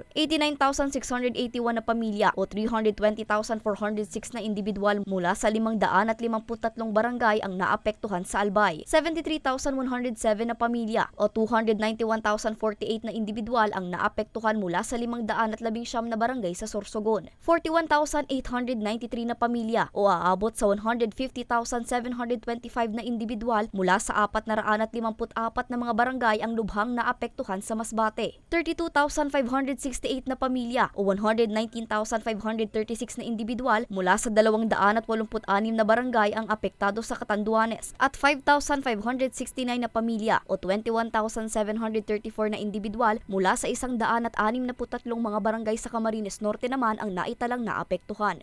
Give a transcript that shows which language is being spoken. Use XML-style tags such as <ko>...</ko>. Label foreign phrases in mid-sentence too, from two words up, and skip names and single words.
<tl>89,681 na pamilya o 320,406 na individual mula sa 553 barangay ang naapektuhan sa Albay. 73,107 na pamilya o 291,048 na individual ang naapektuhan mula sa 519 na barangay sa Sorsogon. 41,893 na pamilya o aabot sa 150,725 na individual mula sa 454 na mga barangay ang lubhang naapektuhan sa Masbate. 32,568 na pamilya o 119,536 na individual mula sa 286 na barangay ang apektado sa Catanduanes at 5,569 na pamilya o 21,734 na individual mula sa 163 mga barangay sa Camarines Norte naman ang naitalang naapektuhan.</tl>